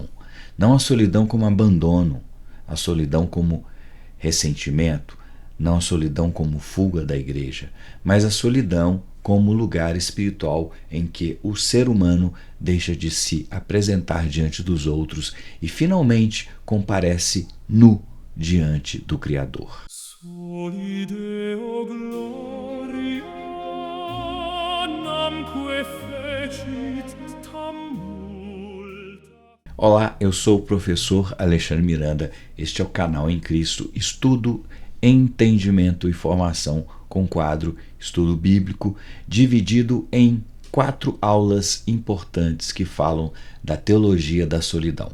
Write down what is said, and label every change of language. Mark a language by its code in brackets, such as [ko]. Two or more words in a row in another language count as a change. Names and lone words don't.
[pt] Não a solidão como abandono, a solidão como ressentimento, não a solidão como fuga da igreja, mas a solidão como lugar espiritual em que o ser humano deixa de se apresentar diante dos outros e finalmente comparece nu diante do Criador. [la] Soli Deo gloria namque fecit tam multa. [pt] Olá, eu sou o professor Alexandre Miranda. Este é o canal Em Cristo, estudo, entendimento e formação com quadro Estudo Bíblico, dividido em 4 aulas importantes que falam da teologia da solidão.